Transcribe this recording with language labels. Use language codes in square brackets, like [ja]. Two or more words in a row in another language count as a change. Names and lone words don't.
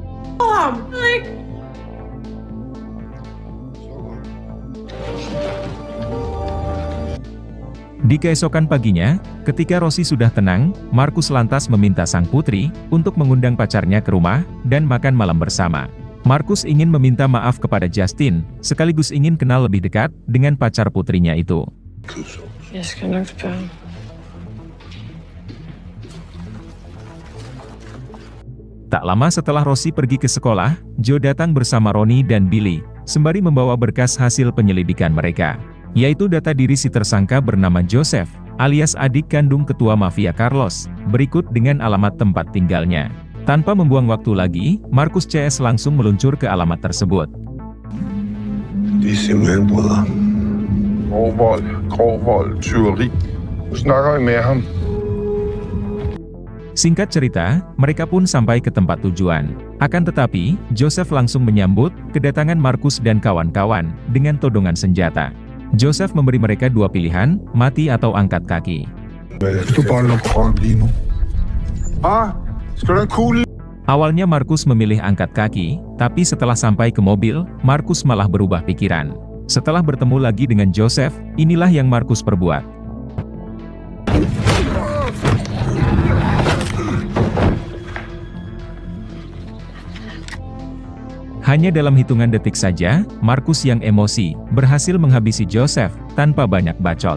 [id] Di keesokan paginya, ketika Rosie sudah tenang, Markus lantas meminta sang putri untuk mengundang pacarnya ke rumah dan makan malam bersama. Markus ingin meminta maaf kepada Justin, sekaligus ingin kenal lebih dekat dengan pacar putrinya itu. [da] Jeg skal nok spørge. [id] Tak lama setelah Rosie pergi ke sekolah, Joe datang bersama Ronnie dan Billy, sembari membawa berkas hasil penyelidikan mereka, yaitu data diri si tersangka bernama Joseph, alias adik kandung ketua mafia Carlos, berikut dengan alamat tempat tinggalnya. Tanpa membuang waktu lagi, Markus CS langsung meluncur ke alamat tersebut. [da] Det er simpelthen brødre. Grov vold, tyveri. Nu snakker vi med ham. [id] Singkat cerita, mereka pun sampai ke tempat tujuan. Akan tetapi, Joseph langsung menyambut kedatangan Markus dan kawan-kawan dengan todongan senjata. Joseph memberi mereka dua pilihan, mati atau angkat kaki. [da] Hvis du bare lukker røven lige nu. Skal du have en kugle? [id] Awalnya Markus memilih angkat kaki, tapi setelah sampai ke mobil, Markus malah berubah pikiran. Setelah bertemu lagi dengan Joseph, inilah yang Markus perbuat. Hanya dalam hitungan detik saja, Markus yang emosi, berhasil menghabisi Joseph, tanpa banyak bacot.